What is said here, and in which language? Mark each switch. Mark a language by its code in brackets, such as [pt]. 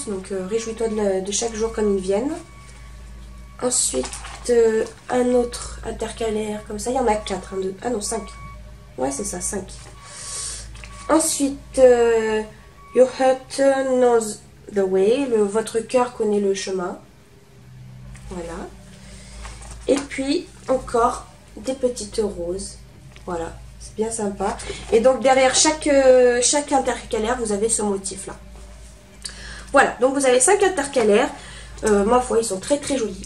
[fr] Donc réjouis-toi de chaque jour comme ils viennent. Ensuite, un autre intercalaire comme ça. Il y en a 4. Ah non, 5. Ouais, c'est ça, 5. Ensuite, [en] your heart knows the way. [fr] Votre cœur connaît le chemin. Voilà. Et puis, encore des petites roses. Voilà, c'est bien sympa. Et donc, derrière chaque intercalaire, vous avez ce motif-là. Voilà, donc vous avez 5 intercalaires. Ma foi, ils sont très très jolis.